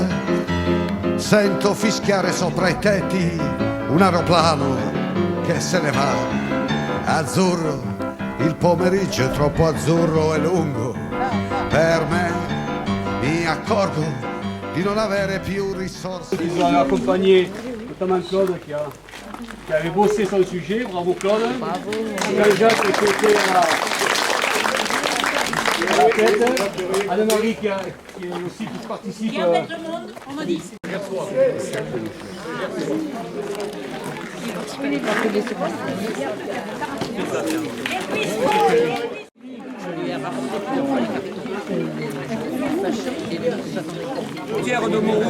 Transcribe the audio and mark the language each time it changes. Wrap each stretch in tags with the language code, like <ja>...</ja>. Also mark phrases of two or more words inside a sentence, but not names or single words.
<it>Sento fischiare sopra i tetti un aeroplano che se ne va. Azzurro, il pomeriggio è troppo azzurro e lungo per me. Mi accorgo di non avere più risorse.</it> <fr>Ils ont accompagné notamment Claude qui avait bossé sur le sujet. Bravo Claude. Bravo. Jean-Jacques qui était à la tête. Anne-Marie qui aussi qui participe. Viens mettre le monde, on m'a dit. Pierre de Moroux.</fr>